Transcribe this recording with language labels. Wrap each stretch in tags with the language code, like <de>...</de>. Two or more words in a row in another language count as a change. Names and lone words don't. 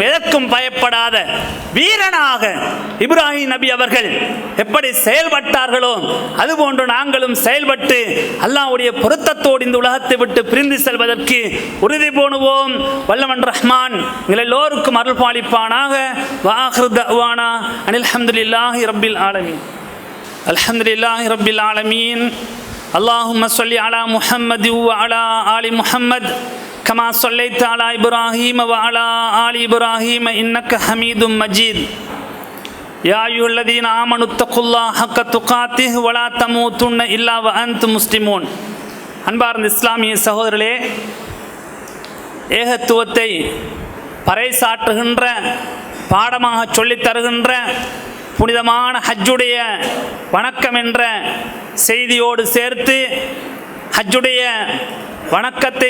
<ta>எதற்கும் பயப்படாத வீரனாக இப்ராஹிம் நபி அவர்கள் எப்படி செயல்பட்டார்களோ அதுபோன்று நாங்களும் செயல்பட்டு அல்லாஹ்வுடைய பொருத்தத்தோடு இந்த உலகத்தை விட்டு பிரிந்து செல்வதற்கு உறுதி பூணுவோம். வல்லவன் ரஹ்மான் எங்கள் எல்லோருக்கும் அருள் பாலிப்பானாக.</ta> <ar>وآخر دعوانا أن الحمد لله رب العالمين. الحمد لله رب العالمين. اللهم صل على محمد وعلى آل محمد كما صليت على إبراهيم وعلى آل إبراهيم إنك حميد مجيد. يا أيها الذين آمنوا اتقوا الله حق تقاته ولا تموتن إلا وأنتم مسلمون.</ar> <ta>அன்பார்ந்த இஸ்லாமிய சகோதரர்களே, ஏகத்துவத்தை பறைசாற்றுகின்ற பாடமாக சொல்லித் தருகின்ற புனிதமான ஹஜ்ஜுடைய வணக்கம் என்ற செய்தியோடு சேர்த்து ஹஜ்ஜுடைய வணக்கத்தை</ta>